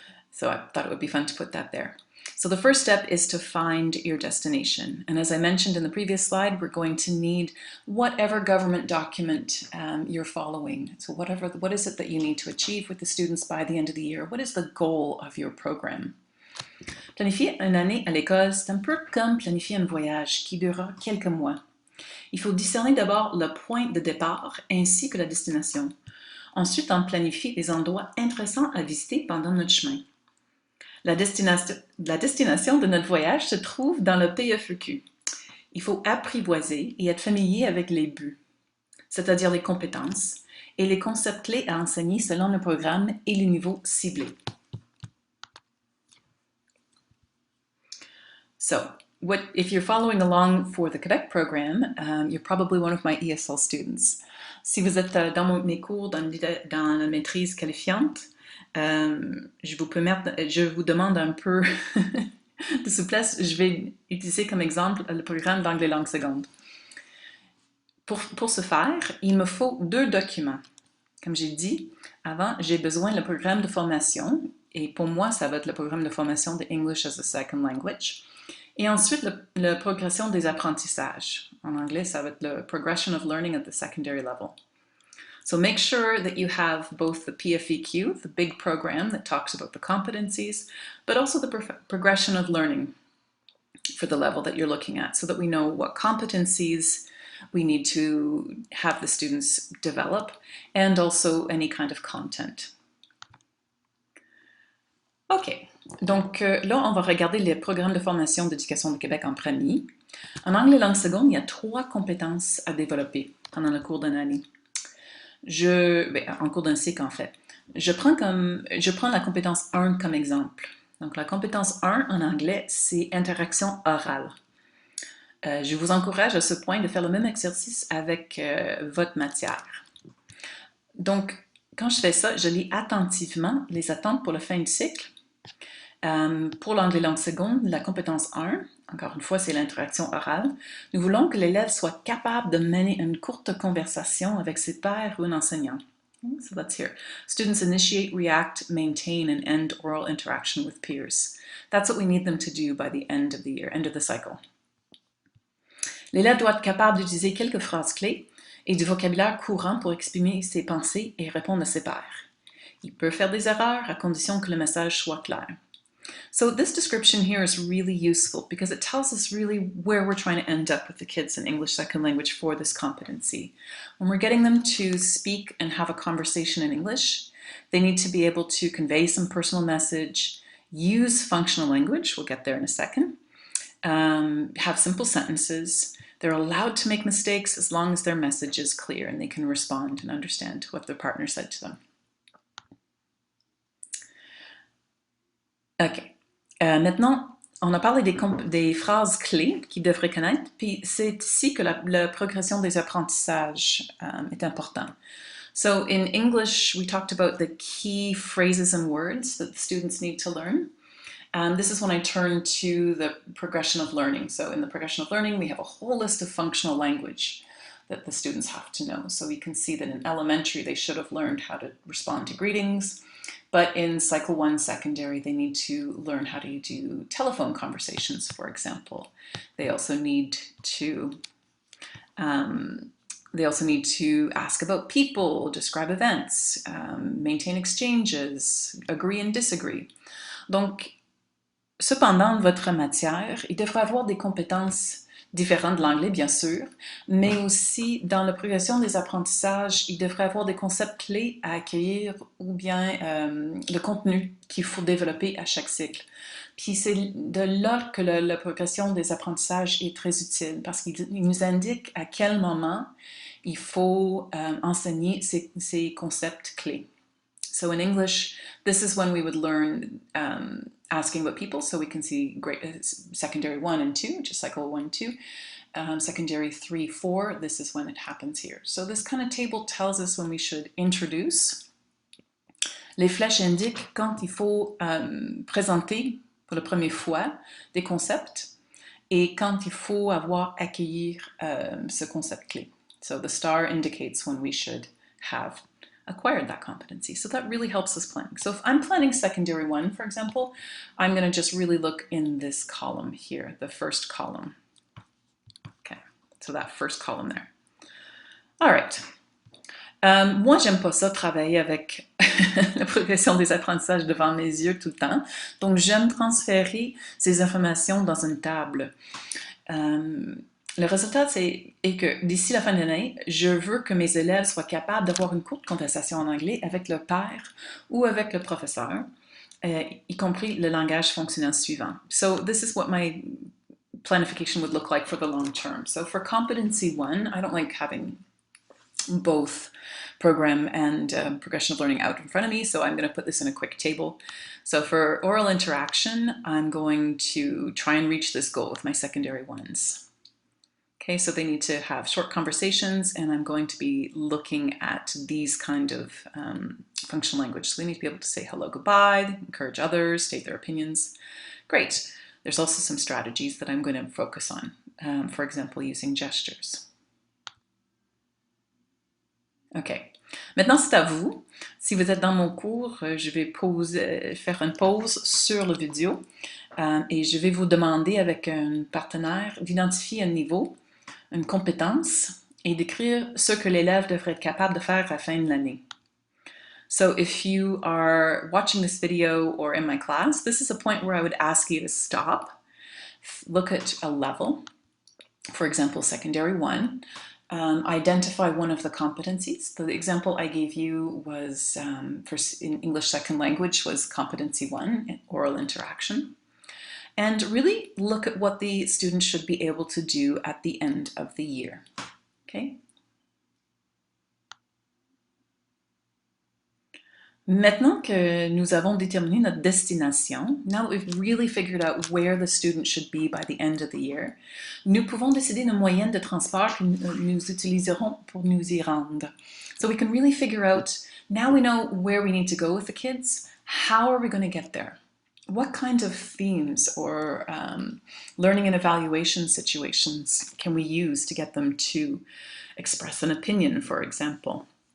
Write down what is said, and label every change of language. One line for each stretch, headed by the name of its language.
English: So I thought it would be fun to put that there. So the first step is to find your destination. And as I mentioned in the previous slide, we're going to need whatever government document you're following. So what is it that you need to achieve with the students by the end of the year? What is the goal of your program?
French: Planifier une année à l'école, c'est un peu comme planifier un voyage qui durera quelques mois. Il faut discerner d'abord le point de départ ainsi que la destination. Ensuite, on planifie les endroits intéressants à visiter pendant notre chemin. La destination de notre voyage se trouve dans le PFEQ. Il faut apprivoiser et être familier avec les buts, c'est-à-dire les compétences, et les concepts clés à enseigner selon le programme et les niveaux ciblés.
English: So, if you're following along for the Quebec program, you're probably one of my ESL students.
French: Si vous êtes dans mes cours dans la maîtrise qualifiante, je vous demande un peu de souplesse. Je vais utiliser comme exemple le programme d'anglais langue seconde. Pour ce faire, il me faut 2 documents. Comme j'ai dit avant, j'ai besoin du programme de formation, et pour moi, ça va être le programme de formation de English as a Second Language. Et ensuite, la progression des apprentissages. En anglais, ça va être le Progression of Learning at the Secondary Level.
English: So make sure that you have both the PFEQ, the big program that talks about the competencies, but also the progression of learning for the level that you're looking at, so that we know what competencies we need to have the students develop, and also any kind of content. OK.
French: Donc là, on va regarder les programmes de formation d'éducation de Québec en premier. En anglais langue seconde, il y a 3 compétences à développer pendant le cours d'une année. En cours d'un cycle, en fait. Je prends la compétence 1 comme exemple. Donc, la compétence 1 en anglais, c'est interaction orale. Je vous encourage à ce point de faire le même exercice avec votre matière. Donc, quand je fais ça, je lis attentivement les attentes pour la fin du cycle. Pour l'anglais langue seconde, la compétence 1, encore une fois, c'est l'interaction orale. Nous voulons que l'élève soit capable de mener une courte conversation avec ses pairs ou un enseignant.
English: So let's hear. Students initiate, react, maintain, and end oral interaction with peers. That's what we need them to do by the end of the year, end of the cycle.
French: L'élève doit être capable d'utiliser quelques phrases clés et du vocabulaire courant pour exprimer ses pensées et répondre à ses pairs. Il peut faire des erreurs à condition que le message soit clair.
English: So this description here is really useful because it tells us really where we're trying to end up with the kids in English Second Language for this competency. When we're getting them to speak and have a conversation in English, they need to be able to convey some personal message, use functional language, we'll get there in a second, have simple sentences. They're allowed to make mistakes as long as their message is clear and they can respond and understand what their partner said to them. OK.
French: Maintenant, on a parlé des phrases clés qu'ils devraient connaître, puis c'est ici que la progression des apprentissages est importante.
English: So in English, we talked about the key phrases and words that the students need to learn. This is when I turn to the progression of learning. So in the progression of learning, we have a whole list of functional language that the students have to know. So we can see that in elementary, they should have learned how to respond to greetings. But in Cycle 1 secondary, they need to learn how to do telephone conversations, for example. They also need to They also need to ask about people, describe events, maintain exchanges, agree and disagree.
French: Donc, cependant, votre matière, il devrait avoir des compétences différentes de l'anglais, bien sûr, mais aussi dans la progression des apprentissages, il devrait avoir des concepts clés à accueillir ou bien le contenu qu'il faut développer à chaque cycle. Puis c'est de là que la progression des apprentissages est très utile, parce qu'il nous indique à quel moment il faut enseigner ces concepts clés.
English: So in English, this is when we would learn asking about people, so we can see secondary 1 and 2, which is cycle 1, 2. Secondary 3, 4, this is when it happens here. So this kind of table tells us when we should introduce.
French: Les flèches indiquent quand il faut présenter pour la première fois des concepts et quand il faut avoir accueillir ce concept clé.
English: So the star indicates when we should have acquired that competency. So that really helps us planning. So if I'm planning secondary 1, for example, I'm going to just really look in this column here, the first column. Okay, so that first column there. All right.
French: Moi, j'aime pas ça, travailler avec la progression des apprentissages devant mes yeux tout le temps. Donc, j'aime transférer ces informations dans une table. Le résultat est que d'ici la fin de l'année, je veux que mes élèves soient capables d'avoir une courte conversation en anglais avec le père ou avec le professeur, y compris le langage fonctionnel suivant.
English: So this is what my planification would look like for the long term. So for competency 1, I don't like having both program and progression of learning out in front of me, so I'm going to put this in a quick table. So for oral interaction, I'm going to try and reach this goal with my secondary 1s. Okay, so they need to have short conversations, and I'm going to be looking at these kind of functional language. So they need to be able to say hello, goodbye, encourage others, state their opinions. Great. There's also some strategies that I'm going to focus on, for example, using gestures.
French: OK. Maintenant, c'est à vous. Si vous êtes dans mon cours, je vais faire une pause sur le vidéo et je vais vous demander avec un partenaire d'identifier un niveau, une compétence et d'écrire ce que l'élève devrait être capable de faire à la fin de l'année.
English: So if you are watching this video or in my class, this is a point where I would ask you to stop, look at a level, for example, secondary 1, identify one of the competencies. The example I gave you was, in English second language, was competency 1, oral interaction. And really look at what the student should be able to do at the end of the year. Okay?
French: Maintenant que nous avons déterminé notre destination,
English: now that we've really figured out where the student should be by the end of the year,
French: nous pouvons décider une moyenne de transport que nous utiliserons pour nous y rendre.
English: So we can really figure out, now we know where we need to go with the kids, how are we going to get there? What kinds of themes or learning and evaluation situations can we use to get them to express an opinion, for example?